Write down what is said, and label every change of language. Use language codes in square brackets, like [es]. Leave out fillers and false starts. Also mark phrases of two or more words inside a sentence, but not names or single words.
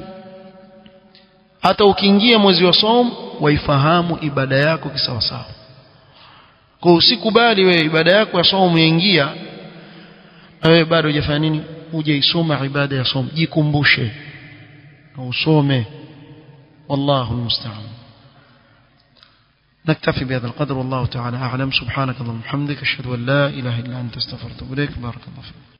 [sw] Hata ukiingia mwezi wa somo waifahamu ibada yako kisawasawa. Kwa usikubali wewe ibada yako ya somo yaingia na wewe bado hujafanya nini, hujaisoma ibada ya somo. Jikumbushe na usome. [ar] والله المستعان. نكتفي بهذا القدر والله تعالى أعلم. سبحانك اللهم وبحمدك أشهد أن لا إله إلا أنت استغفرك وأتوب إليك. بارك الله فيك.